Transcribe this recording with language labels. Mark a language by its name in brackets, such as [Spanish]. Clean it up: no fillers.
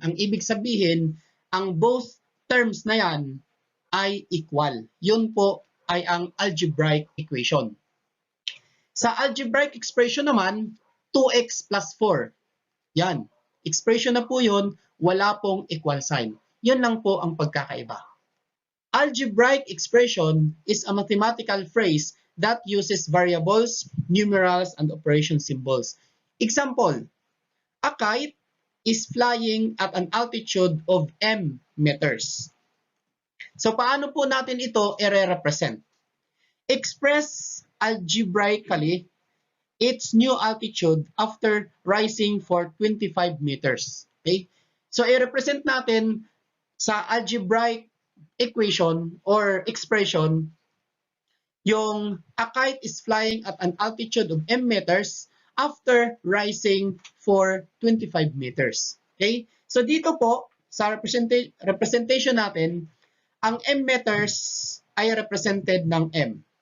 [Filipino] Ang ibig sabihin, ang both terms na yan ay equal. Yun po ay ang algebraic equation. Sa algebraic expression naman, 2x plus 4. Yan. Expression na po yun, wala pong equal sign. Yun lang po ang pagkakaiba. [English] Algebraic expression is a mathematical phrase that uses variables, numerals, and operation symbols. Example, a kite is flying at an altitude of m meters. [Filipino] So paano po natin ito i-represent? [English] Express algebraically its new altitude after rising for 25 meters. Okay? [Filipino] So i-represent natin sa algebraic equation or expression yung [English] a kite is flying at an altitude of m meters after rising for 25 meters. Okay? [Filipino] So dito po, sa representation natin, ang m meters ay represented ng m.